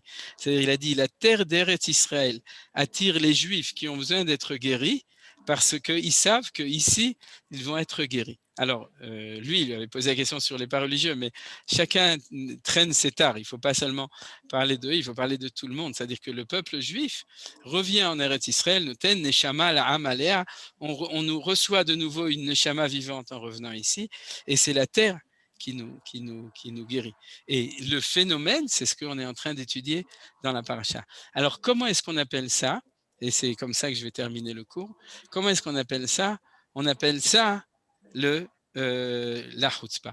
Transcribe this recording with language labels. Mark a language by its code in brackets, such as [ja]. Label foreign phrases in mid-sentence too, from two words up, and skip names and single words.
[fr] C'est-à-dire, il a dit, la terre d'Eretz Israël attire les Juifs qui ont besoin d'être guéris parce qu'ils savent qu'ici, ils vont être guéris. Alors, lui, il avait posé la question sur les pas religieux, mais chacun traîne ses tares. Il ne faut pas seulement parler d'eux, il faut parler de tout le monde. C'est-à-dire que le peuple juif revient en Eretz Israël, [he] נותן נשמה לעם עליה, [fr] on nous reçoit de nouveau une neshama vivante en revenant ici, et c'est la terre qui nous guérit. Et le phénomène, c'est ce qu'on est en train d'étudier dans la paracha. Alors, comment est-ce qu'on appelle ça? Et c'est comme ça que je vais terminer le cours. Comment est-ce qu'on appelle ça? On appelle ça la chutzpah.